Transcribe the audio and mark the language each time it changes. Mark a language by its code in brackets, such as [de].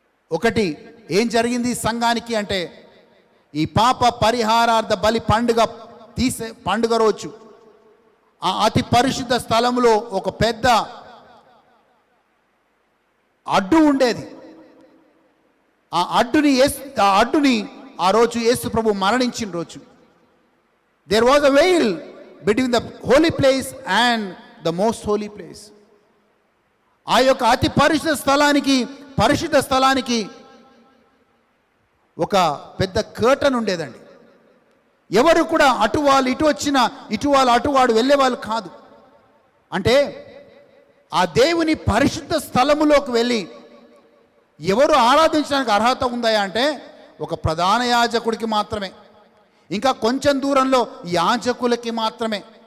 [te] ఒకటి, ఏం జరిగింది సంఘానికి అంటే, ఈ పాప పరిహారార్థ బలి పండుగ రోజు ఆ అతి పరిశుద్ధ స్థలంలో ఒక పెద్ద అడ్డు ఉండేది. ఆ అడ్డుని ఆ రోజు యేసు ప్రభు మరణించిన రోజు [en] there was a veil between the holy place and the most holy place. [te] ఆ యొక్క అతి పరిశుద్ధ స్థలానికి ఒక పెద్ద కర్టన్ ఉండేదండి. ఎవరు కూడా అటు వాళ్ళు ఇటు వచ్చినా, ఇటు వాళ్ళు అటువాడు వెళ్ళేవాళ్ళు కాదు. అంటే ఆ దేవుని పరిశుద్ధ స్థలములోకి వెళ్ళి ఎవరు ఆరాధించడానికి అర్హత ఉందా అంటే ఒక ప్రధాన యాజకుడికి మాత్రమే, ఇంకా కొంచెం దూరంలో యాజకులకి మాత్రమే.